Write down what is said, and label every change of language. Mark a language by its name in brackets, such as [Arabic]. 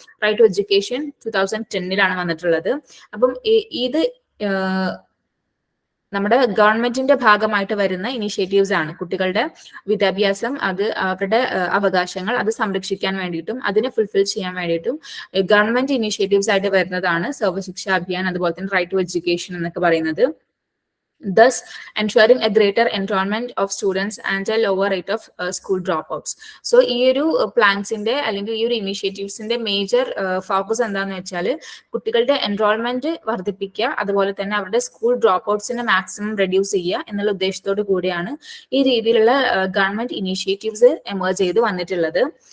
[Malayalam] Right to education 2010 വന്നിട്ടുള്ളത്. അപ്പം ഇത് നമ്മുടെ ഗവൺമെന്റിന്റെ ഭാഗമായിട്ട് വരുന്ന ഇനിഷ്യേറ്റീവ്സ് ആണ്. കുട്ടികളുടെ വിദ്യാഭ്യാസം, അത് അവരുടെ അവകാശങ്ങൾ അത് സംരക്ഷിക്കാൻ വേണ്ടിയിട്ടും അതിനെ ഫുൾഫിൽ ചെയ്യാൻ വേണ്ടിയിട്ടും ഗവൺമെന്റ് ഇനിഷ്യേറ്റീവ്സ് ആയിട്ട് വരുന്നതാണ് സർവശിക്ഷ അഭിയാൻ, അതുപോലെ തന്നെ റൈറ്റ് ടു എഡ്യൂക്കേഷൻ എന്നൊക്കെ പറയുന്നത്. [English] Thus ensuring a greater enrollment of students and a lower rate of school dropouts. [Malayalam] So ഈ ഒരു പ്ലാൻസിന്റെ അല്ലെങ്കിൽ ഈ ഒരു ഇനിഷ്യേറ്റീവ്സിന്റെ മേജർ ഫോക്കസ് എന്താന്ന് വെച്ചാൽ കുട്ടികളുടെ എൻറോൾമെന്റ് വർദ്ധിപ്പിക്കുക, അതുപോലെ തന്നെ അവരുടെ സ്കൂൾ ഡ്രോപ്പ് ഔട്ട്സിനെ മാക്സിമം റെഡ്യൂസ് ചെയ്യുക എന്നുള്ള ഉദ്ദേശത്തോടു കൂടിയാണ് ഈ രീതിയിലുള്ള ഗവൺമെന്റ് ഇനിഷ്യേറ്റീവ്സ് എമേർജ് ചെയ്ത് വന്നിട്ടുള്ളത്.